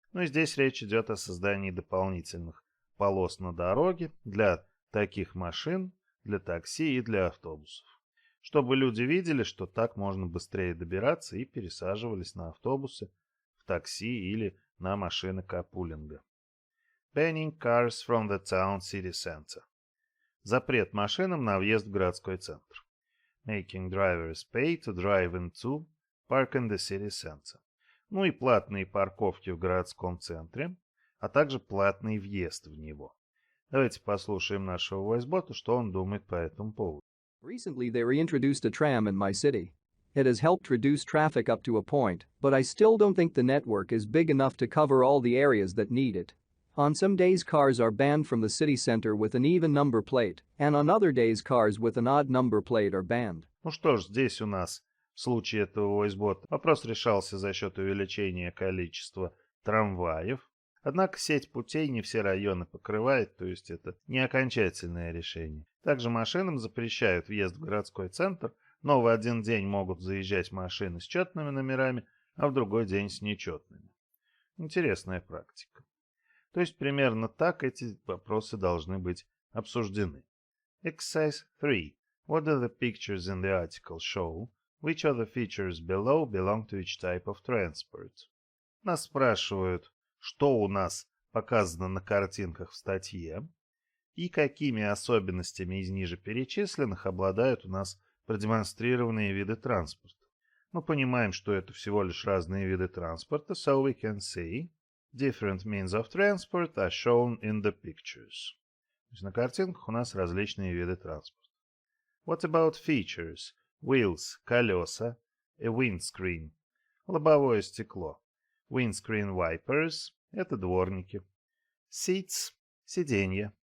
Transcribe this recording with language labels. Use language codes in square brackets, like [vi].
[ru] Ну и здесь речь идет о создании дополнительных полос на дороге для таких машин, для такси и для автобусов. Чтобы люди видели, что так можно быстрее добираться, и пересаживались на автобусы, в такси или на машины карпулинга. [en] Banning cars from the town city center. [ru] Запрет машинам на въезд в городской центр. [en] Making drivers pay to drive into park in the city center. [ru] Ну и платные парковки в городском центре, а также платный въезд в него. Давайте послушаем нашего войс-бота, что он думает по этому поводу. [en] Recently they reintroduced a tram in my city. It has helped reduce traffic up to a point, but I still don't think the network is big enough to cover all the areas that need it. On some days cars are banned from the city center with an even number plate, and on other days cars with an odd number plate are banned. [ru] Ну что ж, здесь у нас в случае этого войс-бота вопрос решался за счет увеличения количества трамваев. Однако сеть путей не все районы покрывает, то есть это не окончательное решение. Также машинам запрещают въезд в городской центр, но в один день могут заезжать машины с четными номерами, а в другой день с нечетными. Интересная практика. То есть примерно так эти вопросы должны быть обсуждены. [en] Exercise 3. What do the pictures in the article show? Which of the features below belong to each type of transport? [ru] Нас спрашивают, что у нас показано на картинках в статье и какими особенностями из ниже перечисленных обладают у нас продемонстрированные виды транспорта. Мы понимаем, что это всего лишь разные виды транспорта, [en] so we can say different means of transport are shown in the pictures. [ru] То есть на картинках у нас различные виды транспорта. [en] What about features? Wheels – [ru] колеса, [en] a windscreen – [ru] лобовое стекло. [en] Windscreen wipers – [ru] это дворники. [en] Seats – [ru] сиденья.